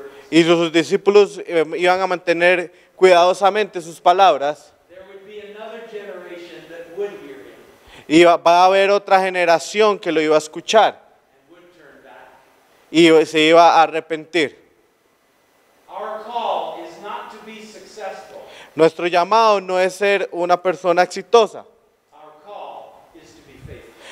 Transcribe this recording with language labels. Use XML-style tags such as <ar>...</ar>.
<es>y sus discípulos iban a mantener cuidadosamente sus palabras,</es> <en>there would be another generation that would hear him</en> <es>y va a haber otra generación que lo iba a escuchar</es> <en>and would turn back.</en> <es>y se iba a arrepentir.</es> <en>Our call is not to be successful.</en> <es>Nuestro llamado no es ser una persona exitosa.</es> <en>Our call is to be faithful.</en>